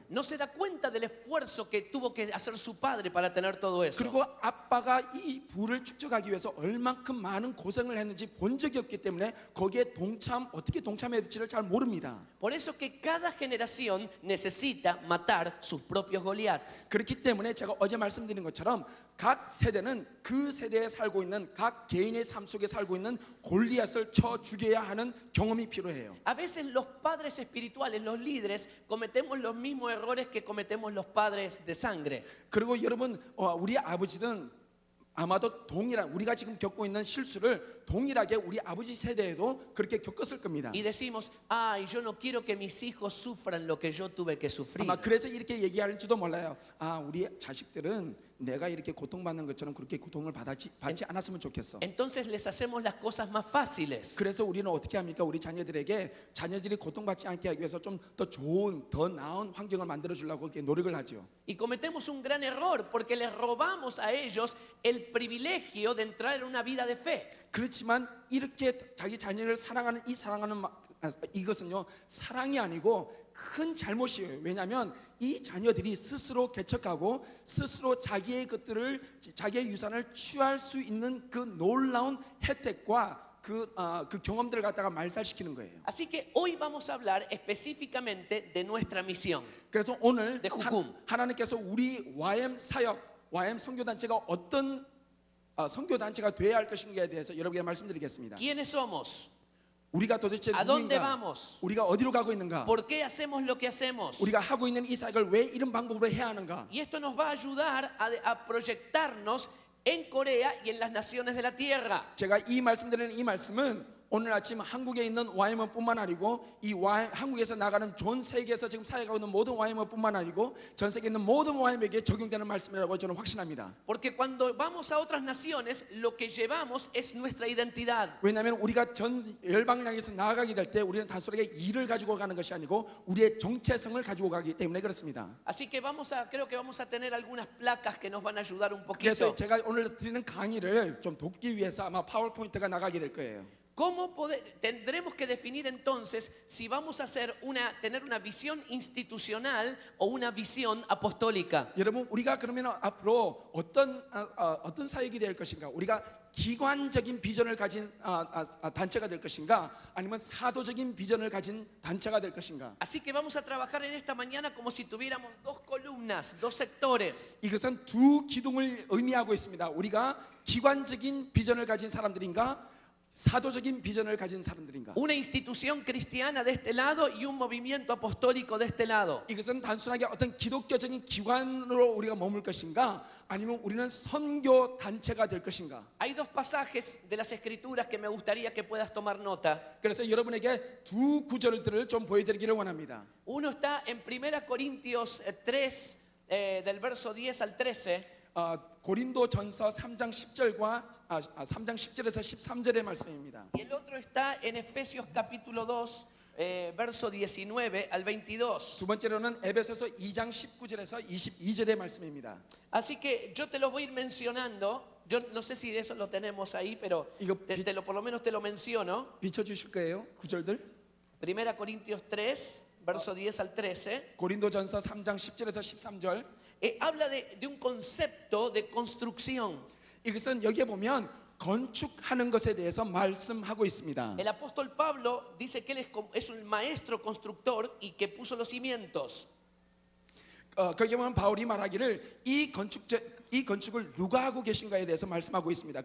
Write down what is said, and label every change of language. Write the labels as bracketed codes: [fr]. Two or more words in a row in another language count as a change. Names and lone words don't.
[es] No se da cuenta del esfuerzo que tuvo que hacer su padre para tener todo eso. [ko] 그리고 아빠가 이 부를 축적하기 위해서 얼만큼 많은 고생을 했는지 본 적이 없기 때문에 거기에 어떻게 동참해야 될지를 잘 모릅니다. [es] Por eso que cada generación necesita matar sus propios Goliaths. [ko] 그렇기 때문에 제가 어제 말씀드린 것처럼 각 세대는 그 세대에 살고 있는 각 개인의 삶 속에 살고 있는 골리앗을 쳐 죽여야 하는 경험이 필요해요. [es] A veces los padres espirituales, los líderes, cometemos los mismos errores que cometemos los padres de sangre. [ko] 그리고 여러분 우리 아버지는 아마도 우리가 지금 겪고 있는 실수를 동일하게 우리 아버지 세대에도 그렇게 겪었을 겁니다. [es] Y decimos, ay, yo no quiero que mis hijos sufran lo que yo tuve que sufrir. [ko] 아마 그래서 이렇게 얘기할지도 몰라요. 우리 자식들은 내가 이렇게 고통받는 것처럼 그렇게 고통을 받지 않았으면 좋겠어. [es] Entonces les hacemos las cosas más fáciles. [ko] 그래서 우리는 어떻게 합니까? 우리 자녀들이 고통받지 않게 하기 위해서 좀 더 좋은, 더 나은 환경을 만들어 주려고 이렇게 노력을 하죠. [es] Y cometemos un gran error porque les robamos a ellos el privilegio de entrar en una vida de fe. [ko] 그렇지만 이렇게 자기 자녀를 사랑하는 이것은요 사랑이 아니고 큰 잘못이에요. 왜냐하면 이 자녀들이 스스로 개척하고 스스로 자기의 유산을 취할 수 있는 그 놀라운 혜택과 그 경험들을 갖다가 말살시키는 거예요. [es] Así que hoy vamos a hablar específicamente de nuestra misión. [ko] 그래서 오늘 [es] de Jukum. [ko] 하나님께서 우리 YM 사역, YM 선교단체가 어떤 선교단체가 되어야 할 것인가에 대해서 여러분에게 말씀드리겠습니다. [es] ¿Quiénes somos? [ko] 우리가 도대체 [es] ¿A dónde [ko] 누구인가? [es] vamos? [ko] 우리가 어디로 가고 있는가? [es] ¿Por qué hacemos lo que hacemos? [ko] 우리가 하고 있는 이 사역을 왜 이런 방법으로 해야 하는가? [es] Y esto nos va a ayudar a proyectarnos en Corea y en las naciones de la tierra. [ko] 제가 이 말씀은 오늘 아침 한국에 있는 YM뿐만 아니고 한국에서 나가는 전 세계에서 지금 사역하고 있는 모든 YM뿐만 아니고 전 세계에 있는 모든 YM에게 적용되는 말씀이라고 저는 확신합니다. [es] Porque cuando vamos a otras naciones, lo que llevamos es nuestra identidad. [ko] 왜냐하면 우리가 전 열방을 향해서 나아가게 될 때 우리는 단순하게 일을 가지고 가는 것이 아니고 우리의 정체성을 가지고 가기 때문에 그렇습니다. [es] Así que creo que vamos a tener algunas placas que nos van a ayudar un [ko] 그래서 [es] poquito. [ko] 제가 오늘 드리는 강의를 좀 돕기 위해서 아마 파워포인트가 나가게 될 거예요. [es] Tendremos que definir entonces si vamos a tener una visión institucional o una visión apostólica. [ko] 여러분 우리가 그러면 앞으로 어떤 사역이 될 것인가? 우리가 기관적인 비전을 가진 단체가 될 것인가? 아니면 사도적인 비전을 가진 단체가 될 것인가? [es] Así que vamos a trabajar en esta mañana como si tuviéramos dos columnas, dos sectores. [ko] 이것은 두 기둥을 의미하고 있습니다. 우리가 기관적인 비전을 가진 사람들인가? 사도적인 비전을 가진 사람들인가? [es] Una institución cristiana de este lado y un movimiento apostólico de este lado. [ko] 이것은 단순하게 어떤 기독교적인 기관으로 우리가 머물 것인가? 아니면 우리는 선교 단체가 될 것인가? [es] Hay dos pasajes de las escrituras que me gustaría que puedas tomar nota. [ko] 그래서 여러분에게 두 구절들을 좀 보여드리기를 원합니다. [es] Uno está en 1 Corintios 3 del verso 10 al 13. [ko] 고린도전서 3장 10절과 3장 10절에서 13절의 말씀입니다. [es] Y el otro está en Efesios capítulo 2, verso 19 al 22. [ko] 두 번째로는 에베소서 2장 19절에서 22절의 말씀입니다. [es] Así que yo te lo voy a ir mencionando. Yo no sé si eso lo tenemos ahí, pero por lo menos te lo menciono. [ko] 비춰 주실 거예요. 구절들. [es] Primera Corintios 3, verso 10 al 13. [ko] 고린도전서 3장 10절에서 13절. [es] Habla de un concepto de construcción. [ko] 이것은 여기에 보면 건축하는 것에 대해서 말씀하고 있습니다. [es] El apóstol Pablo dice que él es un maestro constructor y que puso los cimientos. [ko] 거기에 보면 바울이 말하기를 이 건축을 누가 하고 계신가에 대해서 말씀하고 있습니다.